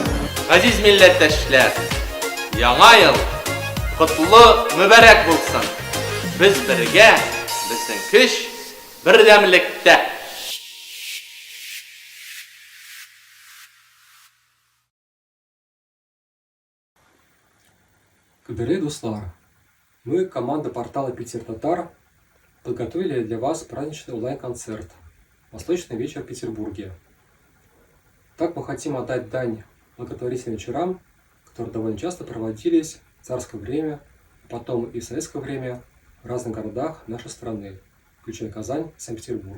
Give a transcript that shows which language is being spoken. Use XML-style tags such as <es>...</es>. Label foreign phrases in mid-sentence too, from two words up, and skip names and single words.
<tt>Газиз милләттәшләр, яңа ел котлы, мүбәрәк булсын. Без бергә, безнең көч бердәмлектә.</tt> <ru>Дорогие дуслар, мы, команда портала Питер Татар, подготовили для вас праздничный онлайн-концерт «Восточный вечер в Петербурге». Так мы хотим отдать дань благотворительным вечерам, которые довольно часто проводились в царское время, а потом и в советское время в разных городах нашей страны, включая Казань и Санкт-Петербург.</ru>